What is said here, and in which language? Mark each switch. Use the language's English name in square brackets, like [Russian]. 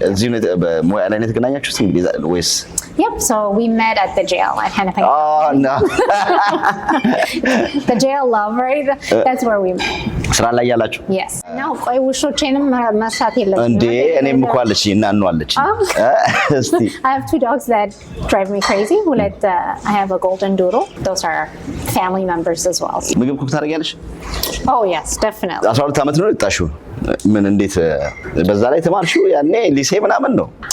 [Amharic] እዚህ ነው በሙያ ላይ ነው የተገናኛችሁት ወይስ? [English] Yep, so we met at the jail at Hennepin County. Oh, no. The jail love, right? That's where we met. [Amharic] ስራ ላይ ያላችሁ? [English] Yes. [Amharic] Now, ቆይ ውሾቼንም መርሳት የለብኝም እንዴ እኔም እኮ አለች እና አለች እስቲ [English] I have 2 dogs that drive me crazy. I have a golden doodle. Those are family members as well. [Amharic] ምግብ ኩክ ታደርጊያለሽ? [English] Oh, yes, definitely. [Amharic] 12 ዓመት ነው የጣሽው? ምን እንዴት በዛ ላይ ተማርሽው ያኔ ሊሴ ምናምን ነው?